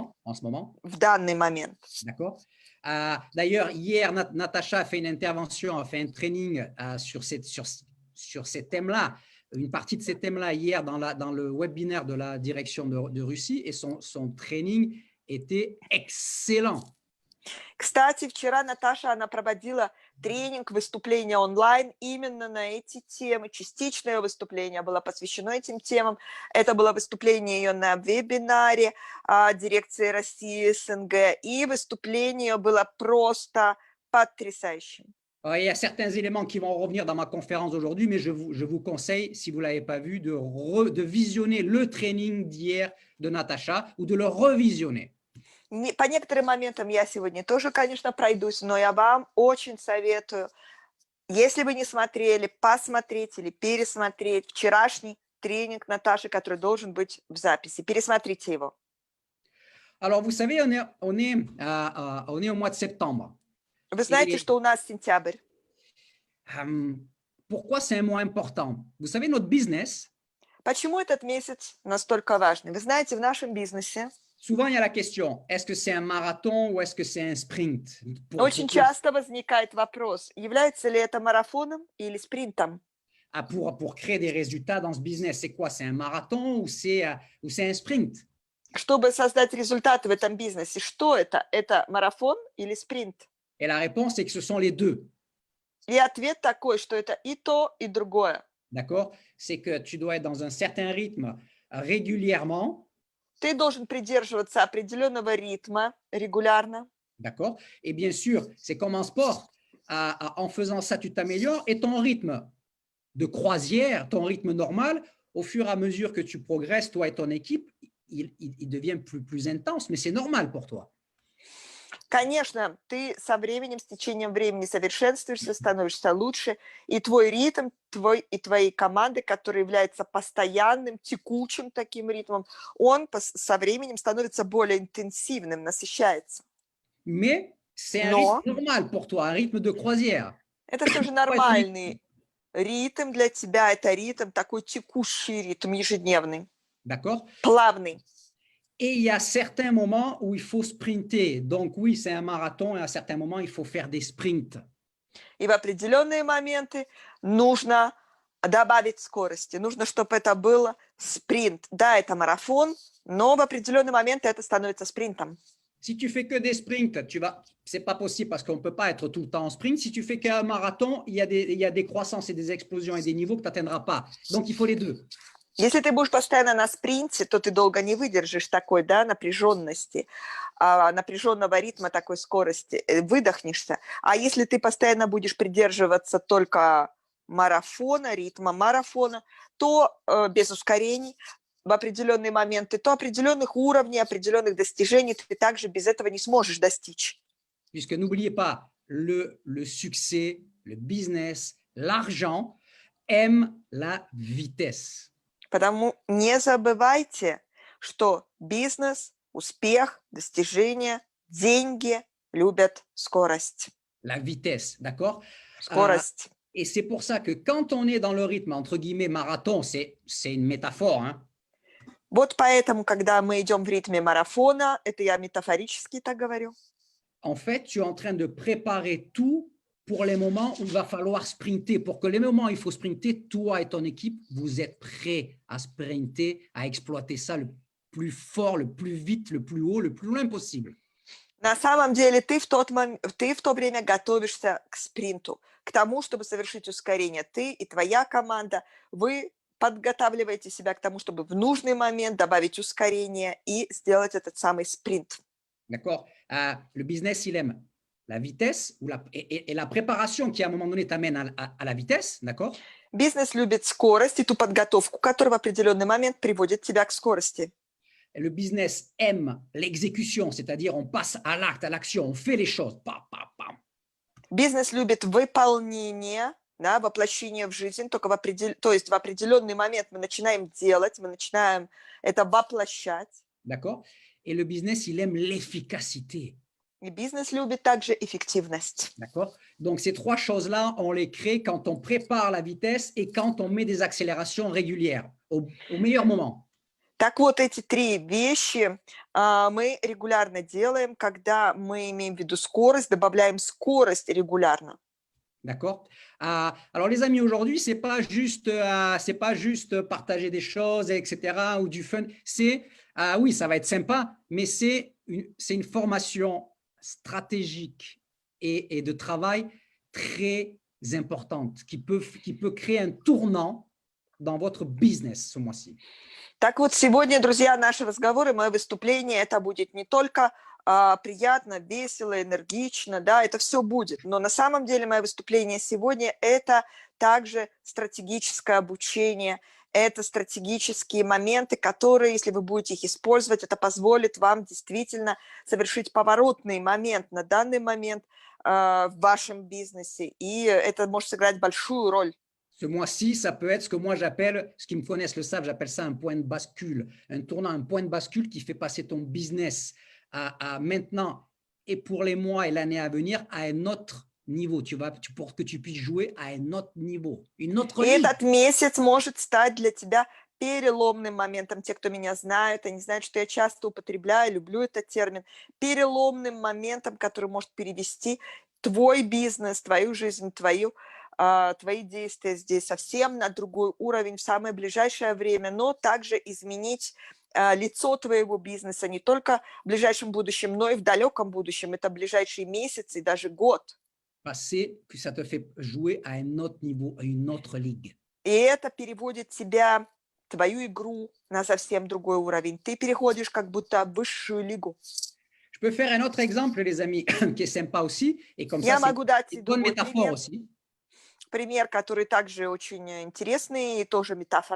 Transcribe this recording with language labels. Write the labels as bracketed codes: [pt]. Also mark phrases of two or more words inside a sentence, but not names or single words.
[fr] En ce moment, [ru] в данный момент. [fr] d'accord. D'ailleurs, hier, Natacha a fait une intervention, a fait un training sur ces thèmes-là, une partie de ces thèmes-là hier dans le webinaire de la direction de Russie et son training était excellent. [ru] Кстати, вчера Наташа, она проводила тренинг, выступление онлайн именно на эти темы. Частичное выступление было посвящено этим темам. Это было выступление ее на вебинаре дирекции России СНГ. И выступление было просто потрясающим. [fr] Il y a certains éléments qui vont revenir dans ma conférence d'aujourd'hui, mais je vous conseille, si vous ne l'avez pas vu, de visionner le training d'hier de Natacha ou de le revisionner. [ru] По некоторым моментам я сегодня тоже, конечно, пройдусь, но я вам очень советую, если вы не смотрели, посмотреть или пересмотреть вчерашний тренинг Наташи, который должен быть в записи. Пересмотрите его. [fr] Alors, vous savez, on est au mois de septembre. [ru] Вы знаете, что у нас сентябрь. [fr] Pourquoi c'est un mois important? Vous savez, notre business. [ru] Почему этот месяц настолько важный? Вы знаете, в нашем бизнесе [fr] souvent il y a la question, est-ce que c'est un marathon ou est-ce que c'est un sprint? [ru] Очень часто возникает вопрос, является ли это марафоном или спринтом? [fr] Pour créer des résultats dans ce business, c'est quoi? C'est un marathon ou c'est un sprint? [ru] Чтобы создать результаты в этом бизнесе, что это? Это марафон или спринт? [fr] Et la réponse, c'est que ce sont les deux. [ru] И ответ такой, что это и то, и другое. [fr] D'accord? C'est que tu dois être dans un certain rythme régulièrement. [ru] Ты должен придерживаться определенного ритма регулярно. [fr] D'accord? Et bien sûr, c'est comme en sport. En faisant ça, tu t'améliores et ton rythme de croisière, ton rythme normal, au fur et à mesure que tu progresses, toi et ton équipe, il devient plus intense, mais c'est normal pour toi. [ru] Конечно, ты со временем, с течением времени совершенствуешься, становишься лучше, и твой ритм, твоей команды, которая является постоянным, текучим таким ритмом, он со временем становится более интенсивным, насыщается. [fr] Mais c'est un rythme normal pour toi, un rythme de croisière. [ru] Это все же нормальный ритм для тебя, это ритм, такой текущий ритм, ежедневный. [fr] D'accord? [ru] Плавный. [fr] Et il y a certains moments où il faut sprinter. Donc oui, c'est un marathon et à certains moments, il faut faire des sprints. [ru] И в определенные моменты нужно добавить скорости. Нужно, чтобы это был спринт. Да, это марафон, но в определенный момент это становится спринтом. [fr] Si tu fais que des sprints, c'est pas possible parce qu'on ne peut pas être tout le temps en sprint. Si tu fais qu'un marathon, il y a des croissances et des explosions et des niveaux que tu n'atteindras pas. Donc, il faut les deux. [ru] Если ты будешь постоянно на спринте, то ты долго не выдержишь такой, да, напряженности, напряженного ритма, такой скорости, выдохнешься. А если ты постоянно будешь придерживаться только марафона, ритма марафона, то без ускорений в определенные моменты, то определенных уровней, определенных достижений ты также без этого не сможешь достичь. [fr] Puisque n'oubliez pas, le succès, le business, l'argent aiment la vitesse. [ru] Потому не забывайте, что бизнес, успех, достижения, деньги любят скорость. [fr] La vitesse, d'accord? [ru] Скорость. [fr] Et c'est pour ça que quand on est dans le rythme, entre guillemets, marathon, c'est une métaphore, hein? [ru] Вот поэтому, когда мы идем в ритме марафона, это я метафорически так говорю, [fr] En fait, tu es en train de préparer tout pour les moments où il va falloir sprinter. Pour que les moments où il faut sprinter, toi et ton équipe, vous êtes prêts à sprinter, à exploiter ça le plus fort, le plus vite, le plus haut, le plus loin possible. [ru] на самом деле ты в то время готовишься к спринту, к тому, чтобы совершить ускорение. Ты и твоя команда, вы подготавливаете себя к тому, чтобы в нужный момент добавить ускорение и сделать этот самый спринт. [fr] D'accord? Le business, il aime la vitesse et la préparation qui, à un moment donné, t'amène à la vitesse, d'accord? [ru] Бизнес любит скорость и ту подготовку, которая в определенный момент приводит тебя к скорости. [fr] Et le business aime l'exécution, c'est-à-dire on passe à l'acte, à l'action, on fait les choses. Pam, pam, pam. [ru] Бизнес любит выполнение, да, воплощение в жизнь, только то есть в определенный момент мы начинаем делать, мы начинаем это воплощать. [fr] D'accord? Et le business, il aime l'efficacité. [ru] И бизнес любит также эффективность. [fr] D'accord? Donc, ces trois choses-là, on les crée quand on prépare la vitesse et quand on met des accélérations régulières, au meilleur moment. [ru] Так вот, эти три вещи мы регулярно делаем, когда мы имеем в виду скорость, добавляем скорость регулярно. [fr] D'accord? Alors, les amis, aujourd'hui, c'est pas juste partager des choses, etc., ou du fun. Oui, ça va être sympa, mais c'est une formation stratégique et de travail très importante qui peut créer un tournant dans votre business ce mois-ci. [ru] Так вот, сегодня, друзья, наши разговоры, мое выступление, это будет не только приятно, весело, энергично, да, это все будет. Но на самом деле мое выступление сегодня – это также стратегическое обучение, это стратегические моменты, которые, если вы будете их использовать, это позволит вам действительно совершить поворотный момент на данный момент в вашем бизнесе, и это может сыграть большую роль. [fr] Ce mois-ci, ça peut être ce que moi j'appelle, ce qui me connaissent le savent, j'appelle ça un point de bascule, un tournant, un point de bascule qui fait passer ton business à maintenant et pour les mois et l'année à venir à un autre niveau. Pour que tu puisses jouer à un autre niveau, une autre [ru] И [fr] ligue. [ru] этот месяц может стать для тебя переломным моментом. Те, кто меня знают, они знают, что я часто употребляю, люблю этот термин. Переломным моментом, который может перевести твой бизнес, твою жизнь, твои действия здесь совсем на другой уровень в самое ближайшее время, но также изменить лицо твоего бизнеса не только в ближайшем будущем, но и в далеком будущем. Это ближайшие месяцы и даже год. [fr] Passer, que ça te fait jouer à un autre niveau, à une autre ligue. [ru] И это переводит тебя, твою игру, на совсем другой уровень. Ты переходишь как будто в высшую лигу. [fr] Je peux faire un autre exemple, les amis, qui est sympa aussi, et comme [ru] Я [fr] ça, [ru] могу дать [fr] c'est une bonne [ru] другой [fr] métaphore aussi. [ru] пример, который также очень интересный и тоже метафора.